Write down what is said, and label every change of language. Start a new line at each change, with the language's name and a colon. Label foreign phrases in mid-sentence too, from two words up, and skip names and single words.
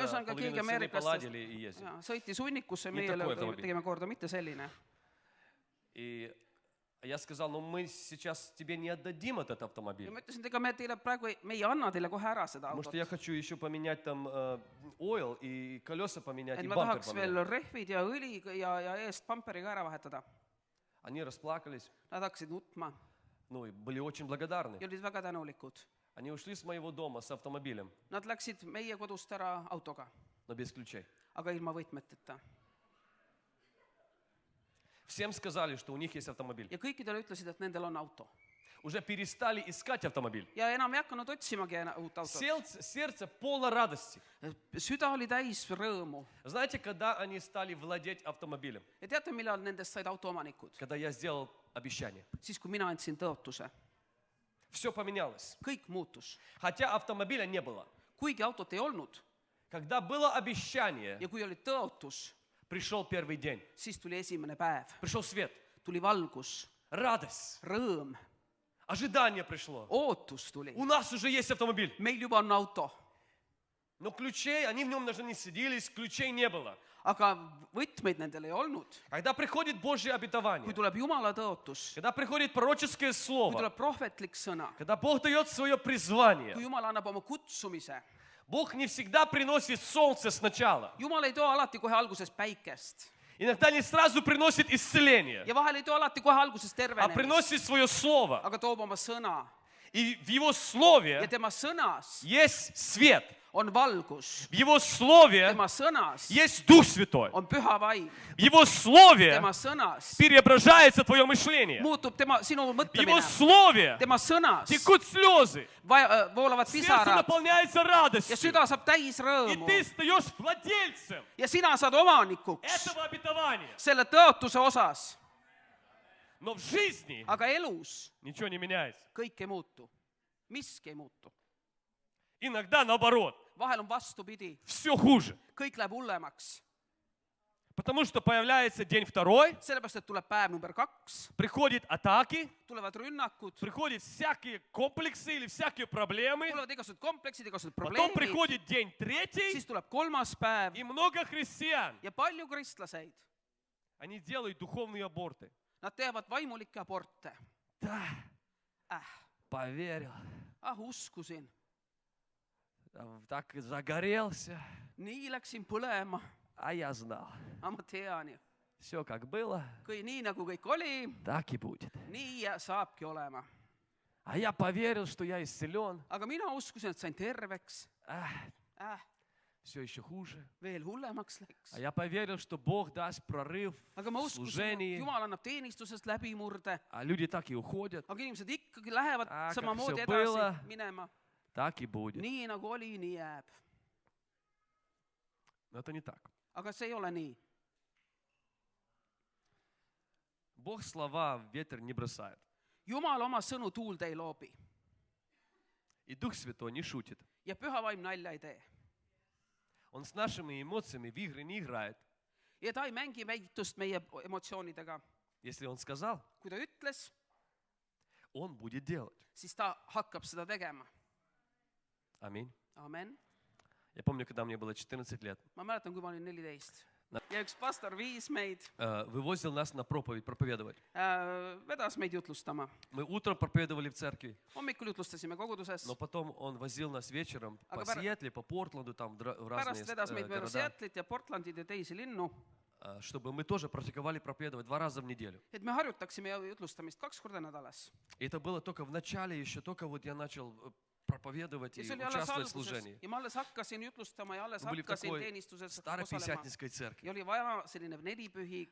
Estonian: Ühesõnaga,
Russian: половину
Estonian: keegi
Russian: цены, поладили
Estonian: ameeriklastest
Russian: и ездили.
Estonian: sõitis hunnikusse, Nii meie
Russian: такой автомобиль.
Estonian: tegime korda, mitte selline.
Russian: И я сказал, ну мы сейчас тебе не отдадим этот
Estonian: Ja
Russian: автомобиль,
Estonian: ma ütlesin, et ega me teile praegu, me ei anna teile kohe ära seda
Russian: потому
Estonian: autot.
Russian: что я хочу еще поменять там ойл и колеса поменять,
Estonian: Et
Russian: и
Estonian: ma
Russian: бампер
Estonian: tahaks
Russian: поменять.
Estonian: veel rehvid ja õli ja eest pamperi ka ära vahetada.
Russian: Они расплакались,
Estonian: Nad hakkasid nutma
Russian: ну и были очень благодарны.
Estonian: ja olid väga tänulikud.
Russian: Они ушли с моего дома с автомобилем,
Estonian: Nad läksid meie kodust ära autoga,
Russian: но без ключей.
Estonian: aga ilma võtmeteta.
Russian: Всем сказали, что у них есть автомобиль.
Estonian: Ja kõikidele ütlesid, et nendel on auto.
Russian: уже перестали искать автомобиль.
Estonian: ja enam ei hakanud otsimagi uut autot.
Russian: Сердце полно радости.
Estonian: Süda oli täis rõõmu.
Russian: Знаете, когда они стали владеть автомобилем?
Estonian: Ja teate, millal nendest said autoomanikud?
Russian: Когда я сделал обещание.
Estonian: Siis, kui mina andsin tõotuse.
Russian: Все поменялось.
Estonian: Kõik muutus.
Russian: Хотя автомобиля не было.
Estonian: Kuigi autot ei olnud
Russian: Когда было обещание,
Estonian: ja kui oli tõotus,
Russian: пришел первый день.
Estonian: siis tuli esimene päev.
Russian: Пришел свет.
Estonian: Tuli valgus,
Russian: Радость.
Estonian: rõõm,
Russian: Ожидание пришло.
Estonian: ootus tuli.
Russian: У нас уже есть автомобиль.
Estonian: Meil juba on auto,
Russian: Но ключей, они в нем даже не садились, ключей не было.
Estonian: aga võtmeid nendel ei olnud.
Russian: Когда приходит Божье
Estonian: Kui
Russian: обетование,
Estonian: tuleb Jumala tõotus,
Russian: когда приходит пророческое
Estonian: kui
Russian: слово,
Estonian: tuleb prohvetlik sõna,
Russian: когда Бог дает свое призвание,
Estonian: kui Jumal annab oma kutsumise,
Russian: Бог не всегда приносит солнце сначала.
Estonian: Jumal ei too alati kohe alguses päikest
Russian: Иногда не сразу приносит исцеление,
Estonian: ja vahel ei too alati kohe alguses
Russian: а
Estonian: tervenemist,
Russian: приносит свое слово.
Estonian: aga toob oma sõna
Russian: И в Его
Estonian: ja
Russian: слове
Estonian: tema sõnas
Russian: есть свет.
Estonian: on valgus,
Russian: В Его слове
Estonian: tema sõnas
Russian: есть Дух Святой.
Estonian: on püha vaim,
Russian: В Его слове
Estonian: tema sõnas
Russian: преображается твое мышление.
Estonian: muutub sinu
Russian: В Его
Estonian: mõtlemine,
Russian: слове
Estonian: tema sõnas
Russian: текут слезы.
Estonian: voolavad
Russian: Сердце
Estonian: pisarad
Russian: наполняется
Estonian: ja
Russian: радостью.
Estonian: süda saab täis
Russian: И
Estonian: rõõmu
Russian: ты стаешь владельцем
Estonian: ja sina saad omanikuks
Russian: этого обетования.
Estonian: selle tõotuse osas,
Russian: Но в жизни
Estonian: aga elus
Russian: ничего не меняется.
Estonian: kõik ei muutu, miski ei muutu.
Russian: Иногда наоборот.
Estonian: Vahel on vastupidi,
Russian: Все хуже.
Estonian: kõik läheb hullemaks,
Russian: Потому что появляется день второй,
Estonian: sellepärast et tuleb päev number 2,
Russian: приходят атаки,
Estonian: tulevad rünnakud,
Russian: приходят всякие комплексы или всякие проблемы.
Estonian: tulevad igasugused kompleksid, igasugused
Russian: Потом
Estonian: probleemid,
Russian: приходит день третий,
Estonian: siis tuleb 3. päev
Russian: и много христиан,
Estonian: ja palju kristlaseid,
Russian: они делают духовные аборты.
Estonian: nad teevad vaimulikke aborte.
Russian: Да, поверил,
Estonian: Uskusin,
Russian: так загорелся,
Estonian: nii läksin põlema,
Russian: а я знал.
Estonian: aga ma tean ju,
Russian: Все как было,
Estonian: nii nagu kõik oli,
Russian: так и будет.
Estonian: nii saabki olema.
Russian: А я поверил, что я исцелен.
Estonian: Aga mina uskusin, et sain terveks,
Russian: Все еще хуже.
Estonian: veel hullemaks
Russian: А
Estonian: läks.
Russian: я поверил, что Бог даст прорыв
Estonian: Aga ma
Russian: в
Estonian: uskusin, et
Russian: служении,
Estonian: Jumal annab teenistusest läbimurde,
Russian: а люди так и уходят.
Estonian: aga inimesed ikkagi lähevad Aga samamoodi see edasi põla. minema.
Russian: Так и будет.
Estonian: Nii nagu oli, nii jääb.
Russian: Но это не так.
Estonian: Aga see ei ole nii.
Russian: Бог слова в ветер не бросает.
Estonian: Jumal oma sõnu tuulde ei loobi
Russian: И Дух Святой не шутит.
Estonian: ja püha vaim nalja ei tee.
Russian: Он с нашими эмоциями в игры не играет.
Estonian: Ja ta ei mängi väitust meie emotsioonidega.
Russian: Если Он сказал,
Estonian: Kui ta ütles,
Russian: Он будет делать.
Estonian: siis ta hakkab seda tegema.
Russian: Аминь.
Estonian: Amen.
Russian: Я помню, когда мне было 14 лет,
Estonian: Ma mäletan, kui ma olin 14. Ja üks pastor viis meid,
Russian: вывозил нас на проповедь, проповедовать.
Estonian: vedas meid jutlustama.
Russian: Мы утром проповедовали в церкви,
Estonian: Hommikul jutlustasime koguduses,
Russian: но потом Он возил нас вечером по
Estonian: Aga
Russian: Сиэтле, по Портленду, там в разные
Estonian: pärast vedas meid mööda
Russian: города,
Estonian: Seattle'it ja Portlandit ja teisi linnu,
Russian: чтобы мы тоже практиковали проповедовать 2 раза в неделю.
Estonian: et me harjutaksime jutlustamist 2 korda nädalas.
Russian: И это было только в начале, еще только вот я начал проповедовать
Estonian: Ja
Russian: и
Estonian: see oli alles
Russian: участвовать в
Estonian: alguses
Russian: служении.
Estonian: ja ma alles hakkasin jutlustama ja alles
Russian: Мы были в
Estonian: hakkasin
Russian: такой
Estonian: teenistuses
Russian: старой
Estonian: osalema.
Russian: пятидесятнической
Estonian: Ja
Russian: церкви.
Estonian: oli vaja selline nelipühi